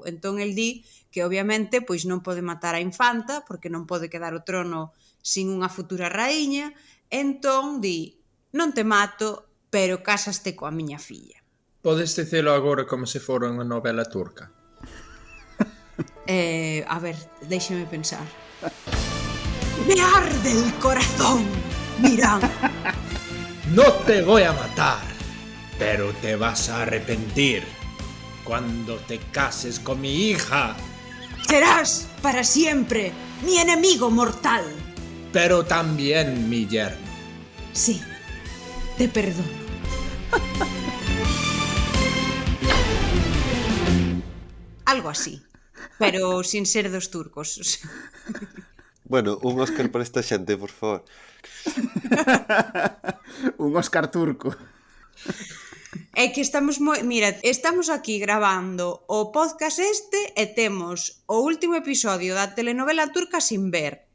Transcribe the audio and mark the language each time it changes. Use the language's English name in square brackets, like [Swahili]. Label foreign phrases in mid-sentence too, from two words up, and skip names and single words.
[Galician] Entón el di que obviamente pois non pode matar a infanta porque non pode quedar o trono sin unha futura raíña, entón di, non te mato, pero cásaste coa miña filla. Podes dicilo agora como se fora unha novela turca. A ver, déixame pensar. [Spanish] Me arde el corazón, Mirán. No te voy a matar, pero te vas a arrepentir cuando te cases con mi hija. Serás para siempre mi enemigo mortal. Pero también mi yerno. Sí, te perdono. Algo así, pero sin ser dos turcos. [Galician] Bueno, un Óscar para esta xente, por favor. Un Óscar turco. É que estamos moi... Mira, estamos aquí grabando o podcast este e temos o último episodio da telenovela turca sin ver.